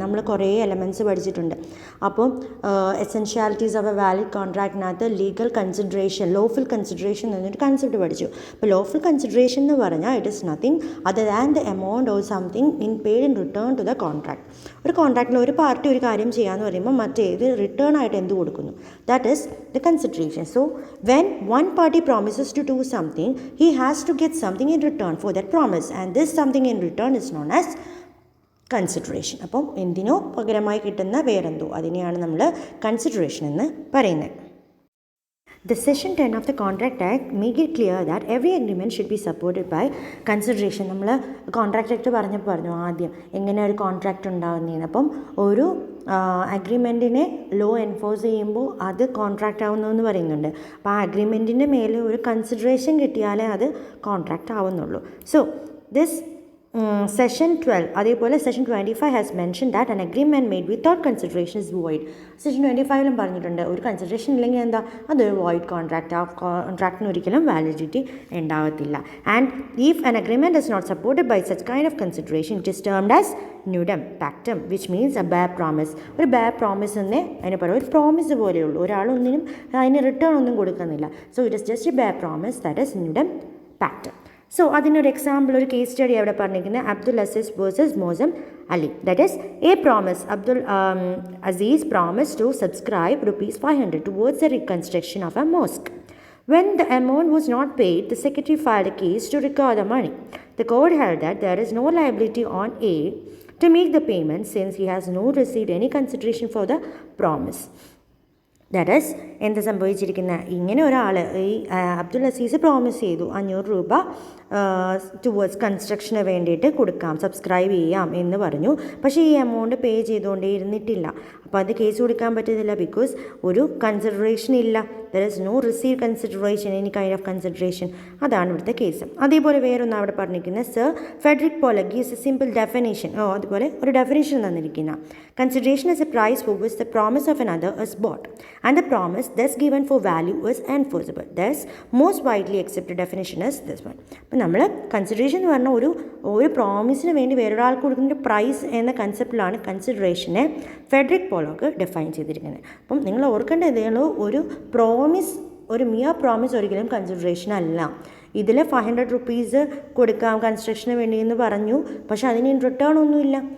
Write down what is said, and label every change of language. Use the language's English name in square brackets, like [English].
[Malayalam] നമ്മൾ കുറേ എലമെൻറ്റ്സ് പഠിച്ചിട്ടുണ്ട്. അപ്പോൾ എസെൻഷ്യാലിറ്റീസ് of A valid കോൺട്രാക്റ്റിനകത്ത് legal consideration, lawful consideration എന്നൊരു കൺസെപ്റ്റ് പഠിച്ചു. അപ്പോൾ ലോഫുൾ കൺസിഡറേഷൻ എന്ന് പറഞ്ഞാൽ [English] It is nothing other than the amount or something paid in return to the contract. [Malayalam] ഒരു കോൺട്രാക്റ്റിൽ ഒരു പാർട്ടി ഒരു കാര്യം ചെയ്യാമെന്ന് പറയുമ്പോൾ മറ്റേത് റിട്ടേൺ ആയിട്ട് എന്ത് കൊടുക്കുന്നു? [English] That is the consideration. So when one party promises to do something, he has to get something in return for that promise, and this something in return is known as consideration. [Malayalam] അപ്പം എന്തിനോ പകരമായി കിട്ടുന്ന വേറെന്തോ അതിനെയാണ് നമ്മൾ consideration എന്ന് പറയുന്നത്. [English] The Section 10 of the Contract Act make it clear that every agreement should be supported by consideration. [Malayalam] നമ്മൾ കോൺട്രാക്റ്റ് ആക്ട് പറഞ്ഞു ആദ്യം എങ്ങനെ ഒരു കോൺട്രാക്റ്റ് ഉണ്ടാകുന്നതെന്ന്. അപ്പം ഒരു അഗ്രിമെൻറ്റിനെ ലോ എൻഫോഴ്സ് ചെയ്യുമ്പോൾ അത് കോൺട്രാക്റ്റ് ആവുന്നു എന്ന് പറയുന്നുണ്ട്. അപ്പോൾ ആ അഗ്രിമെൻറ്റിൻ്റെ മേലെ ഒരു കൺസിഡറേഷൻ കിട്ടിയാലേ അത് കോൺട്രാക്റ്റ് ആവുന്നുള്ളൂ. [English] so this Section 12 [Malayalam] അതേപോലെ [English] Section 25 has mentioned that an agreement made without consideration is void. [Malayalam] Section 25 പറഞ്ഞിട്ടുണ്ട് ഒരു കൺസിഡറേഷൻ ഇല്ലെങ്കിൽ എന്താ, അതൊരു വോയിഡ് കോൺട്രാക്റ്റ്. ആ കോൺട്രാക്റ്റിന് ഒരിക്കലും വാലിഡിറ്റി ഉണ്ടാകത്തില്ല. [English] And if an agreement is not supported by such kind of consideration, it is termed as nudum pactum, which means a bare promise. [Malayalam] ഒരു bare promise എന്നേ അതിന് പറയുക. ഒരു പ്രോമിസ് പോലെയുള്ളൂ, ഒരാളൊന്നിനും അതിന് റിട്ടേൺ ഒന്നും കൊടുക്കുന്നില്ല. [English] So it is just a bare promise, that is nudum pactum. [Malayalam] So അതിനൊരു example, ഒരു കേസ് സ്റ്റഡി അവിടെ പറഞ്ഞിരിക്കുന്നത് Abdul Azeez versus mausam Ali. [English] That is a promise. Abdul Aziz promise to subscribe ₹500 towards the reconstruction of a mosque. When the amount was not paid, the secretary filed a case to recover the money. The court held that there is no liability on A to make the payment since he has not received any consideration for the promise. That is [Malayalam] എന്ത് സംഭവിച്ചിരിക്കുന്ന, ഇങ്ങനെ ഒരാൾ ഈ Abdul Azeez promise ചെയ്തു ₹500 towards കൺസ്ട്രക്ഷന് വേണ്ടിയിട്ട് കൊടുക്കാം, subscribe ചെയ്യാം എന്ന് പറഞ്ഞു. പക്ഷേ ഈ എമൗണ്ട് പേ ചെയ്തുകൊണ്ടേ ഇരുന്നിട്ടില്ല. അപ്പോൾ അത് കേസ് കൊടുക്കാൻ പറ്റത്തില്ല, ബിക്കോസ് ഒരു കൺസിഡറേഷൻ ഇല്ല. [English] There is no receive consideration, any kind of consideration. [Malayalam] അതാണ് ഇവിടുത്തെ കേസ്. അതേപോലെ വേറൊന്ന് അവിടെ പറഞ്ഞിരിക്കുന്നത് [English] Sir Frederick Pollock gives a simple definition. [Malayalam] അതുപോലെ ഒരു ഡെഫിനേഷൻ തന്നിരിക്കുന്ന [English] Consideration is a price for which the promise of another is bought and the promise thus given for value is enforceable. Thus most widely accepted definition is this one. [Malayalam] അപ്പോൾ നമ്മൾ consideration എന്ന് പറഞ്ഞാൽ ഒരു പ്രോമിസിന് വേണ്ടി വേറൊരാൾക്ക് കൊടുക്കുന്ന price എന്ന കൺസെപ്റ്റിലാണ് കൺസിഡറേഷനെ Federico പോളോക്ക് define ചെയ്തിരിക്കുന്നത്. അപ്പം നിങ്ങൾ ഓർക്കേണ്ട ഇതേയുള്ളൂ, ഒരു പ്രോമിസ്, ഒരു മിയർ പ്രോമിസ് ഒരിക്കലും കൺസിഡറേഷൻ അല്ല. ഇതിൽ ₹500 കൊടുക്കാം കൺസ്ട്രക്ഷന് വേണ്ടി എന്ന് പറഞ്ഞു, പക്ഷേ അതിന് റിട്ടേൺ ഒന്നുമില്ല.